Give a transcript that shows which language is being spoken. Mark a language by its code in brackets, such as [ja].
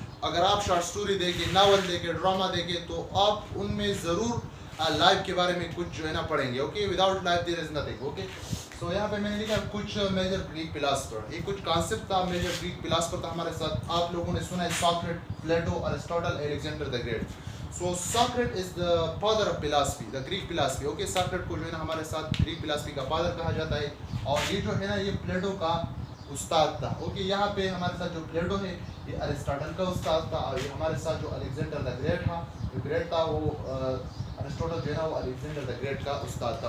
[ur] اگر آپ short story دیکھیں, ناول دیکھیں, ڈرامہ دیکھیں, تو آپ ان میں ضرور لائف کے بارے میں کچھ جو ہے نا پڑھیں گے. Okay, [en] Without life there is nothing. [ur] Okay, سو یہاں پہ میں نے لکھا کچھ میجر گریک فلاسفر. یہ کچھ کانسیپٹ تھا, میجر گریک فلاسفر تھا ہمارے ساتھ. آپ لوگوں نے سنا ہے ساکریٹ, Plato, ارسطاٹل, Alexander the great. [en] So Socrates is the father of philosophy, the Greek philosophy. [ur] Okay, ساکریٹ کو جو ہے نا ہمارے ساتھ گریک فلاسفی کا فادر کہا جاتا ہے. اور یہ جو ہے نا یہ پلیٹو کا استاد تھا. اوکے, یہاں پہ ہمارے ساتھ جو پلیٹو ہے یہ ارسطاٹل کا استاد تھا, اور یہ ہمارے ساتھ جو الیگزینڈر دا گریٹ تھا وہ ارسطاٹل جو ہے نا وہ الیگزینڈر دا گریٹ کا استاد تھا.